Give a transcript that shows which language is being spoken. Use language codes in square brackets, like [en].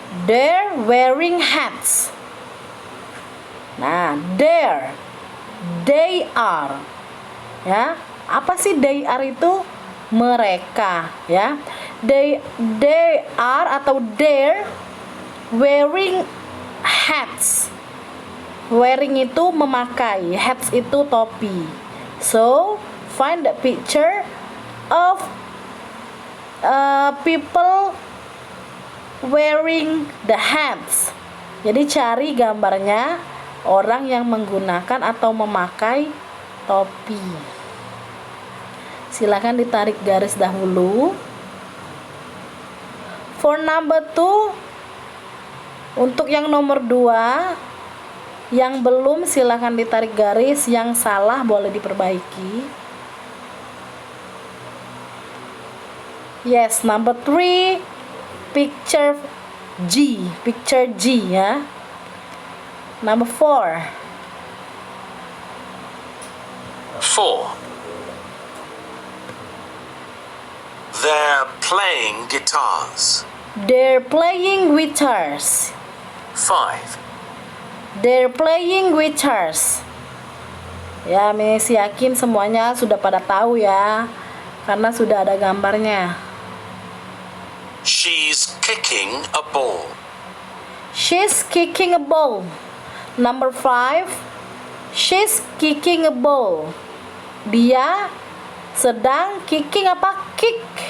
[en] They're wearing hats. Nah, they are. [id] Ya, apa sih [en] they are [id] itu? Mereka, ya. [en] They are [id] atau [en] they're wearing hats. [id] Wearing itu memakai, hats itu topi. [en] So, find the picture of people wearing the hats. [id] Jadi cari gambarnya orang yang menggunakan atau memakai topi. Silakan ditarik garis dahulu. [en] For number 2, [id] untuk yang nomor 2 yang belum silakan ditarik garis, yang salah boleh diperbaiki. [en] Yes, number 3, picture G ya. Number 4. 4. They're playing guitars. They're playing guitars. 5. They're playing guitars. [id] Ya, Miss yakin semuanya sudah pada tahu ya, karena sudah ada gambarnya. [en] She's kicking a ball. She's kicking a ball. Number 5. She's kicking a ball. [id] Dia sedang [en] kicking apa? Kick.